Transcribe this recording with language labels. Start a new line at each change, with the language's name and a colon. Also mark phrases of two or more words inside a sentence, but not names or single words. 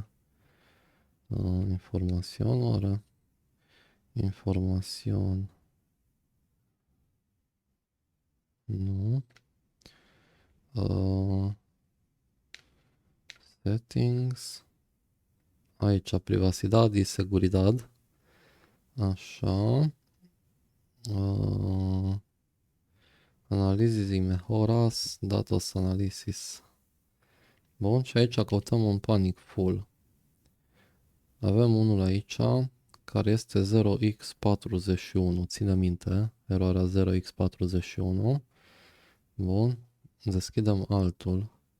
Romanian: Informațion, oare? Informațion. Nu. Settings.
Spanish: Aici, privacidade y seguridad.
Romanian: Așa.
Spanish: Análisis y mejoras, datos analysis.
Romanian: Bun, și aici căutăm un
English: panic full.
Romanian: Avem unul aici care este 0x41. Ține minte, eroarea 0x41. Bun, deschidem altul.